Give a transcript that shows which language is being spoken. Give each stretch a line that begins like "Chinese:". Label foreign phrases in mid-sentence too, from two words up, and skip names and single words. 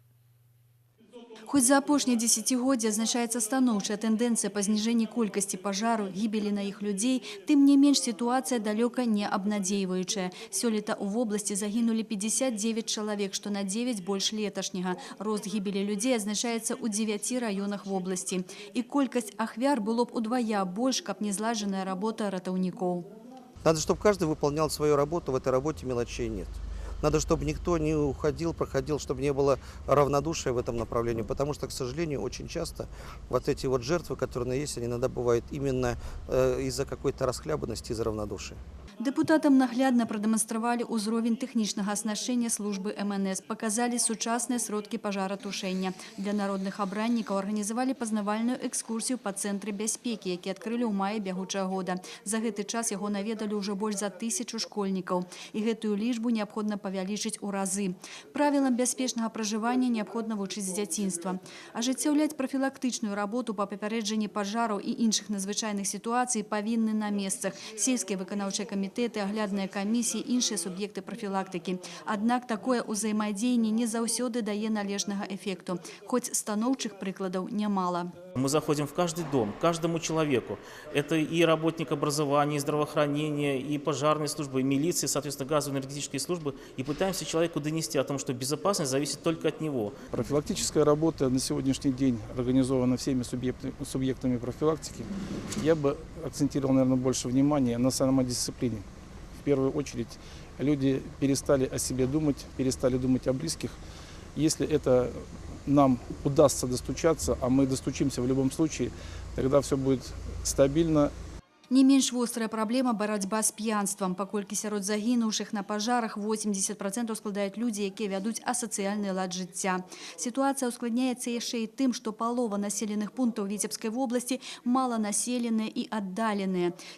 Belarusian: Хоть за апошнія дзесяцігоддзя азначаецца станоўчая тэндэнцыя па зніжэнні колькасці пажару, гібелі на іх людзей, тым не менш сітуацыя далёка не абнадзейваючая. Сёлета ў вобласці загінулі 59 чалавек, што на 9 больш леташняга. Рост гібелі людзей азначаецца ў 9 раёнах вобласці. І колькасць ахвяр было б удвая больш, каб не злажаная работа ратаўнікоў.
Russian: Надо, чтобы каждый выполнял свою работу, в этой работе мелочей нет. Надо, чтобы никто не уходил, проходил, чтобы не было равнодушия в этом направлении. Потому что, к сожалению, очень часто вот эти вот жертвы, которые есть, они иногда бывают именно из-за какой-то расхлябанности, из-за равнодушия.
Belarusian: Дэпутатам наглядна прадэманстравалі ўзровень тэхнічнага аснашчэння службы МНС, паказалі сучасныя сродкі пажаратушэння. Для народных абраннікаў арганізавалі пазнавальную экскурсію па цэнтры бяспекі, які адкрылі ў маі бягучага года. За гэты час яго наведалі ўжо больш за 1000 школьнікаў. І гэтую лічбу неабходна павялічыць у разы. Правілам бяспечнага пражывання неабходна вучыць з дзяцінства. Ажыццяўляць прафілактычную работу па папярэджанні пажараў і іншых надзвычайных сітуацый павінны на месцах. Сельскія выканаўчыя камітэты, аглядныя камісіі, іншыя суб'екты прафілактыкі. Аднак такое ўзаемадзеянне не заўсёды дае належнага эфекту. Хоць станоўчых прыкладаў нямала.
Russian: Мы заходим в каждый дом, каждому человеку. Это и работник образования, и здравоохранения, и пожарной службы, и милиции, соответственно, газово-энергетические службы. И пытаемся человеку донести о том, что безопасность зависит только от него. Профилактическая работа на сегодняшний день организована всеми субъектами профилактики. Я бы акцентировал, наверное, больше внимания на самодисциплине. В первую очередь, люди перестали о себе думать, перестали думать о близких. Если это нам удастся достучаться, а мы достучимся в любом случае, тогда все будет стабильно.
Belarusian: Не менш вострая праблема барацьба з п'янствам. Паколькі сярод загінуўшых на пажарах 80% складаюць людзі, якія вядуць асацыяльны лад жыцця. Сітуацыя ускладняецца яшчэ і тым, што палова населеных пунктаў Віцебскай вобласці маланаселеныя і аддаленыя.